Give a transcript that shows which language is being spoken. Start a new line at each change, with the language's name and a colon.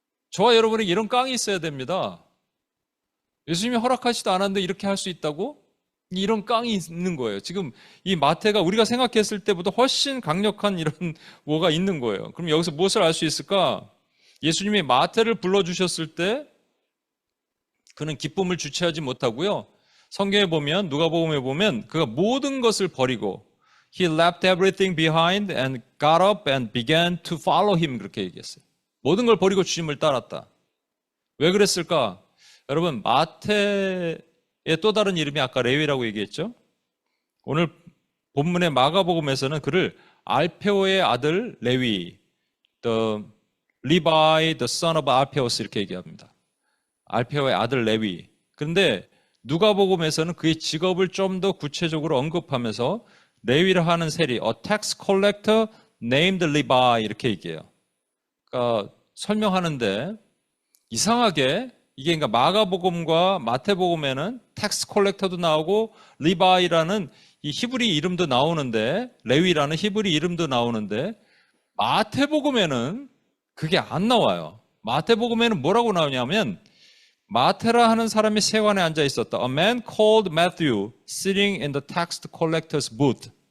Korean: 저와 여러분에게 이런 깡이 있어야 됩니다. 예수님이 허락하지도 않았는데 이렇게 할 수 있다고? 이런 깡이 있는 거예요. 지금 이 마태가 우리가 생각했을 때보다 훨씬 강력한 이런 뭐가 있는 거예요. 그럼 여기서 무엇을 알 수 있을까? 예수님이 마태를 불러주셨을 때 그는 기쁨을 주체하지 못하고요. 성경에 보면 누가복음에 보면 그가 모든 것을 버리고
English: He left everything behind and got up and began to follow him
Korean: 그렇게 얘기했어요. 모든 걸 버리고 주님을 따랐다. 왜 그랬을까? 여러분 마태의 또 다른 이름이 아까 레위라고 얘기했죠. 오늘 본문의 마가복음에서는 그를 알페오의 아들 레위,
English: the Levi, the son of Alphaeus
Korean: 이렇게 얘기합니다. 알페오의 아들 레위. 그런데 누가복음에서는 그의 직업을 좀 더 구체적으로 언급하면서 레위를 하는 세리,
English: a tax collector named Levi
Korean: 이렇게 얘기해요. 그러니까 설명하는데 이상하게 이게 그러니까 마가복음과 마태복음에는 텍스 콜렉터도 나오고 리바이라는 이 히브리 이름도 나오는데 레위라는 히브리 이름도 나오는데 마태복음에는 그게 안 나와요. 마태복음에는 뭐라고 나오냐면 마테라 하는 사람이 세관에 앉아 있었다.
English: A man called Matthew sitting in the tax collector's booth.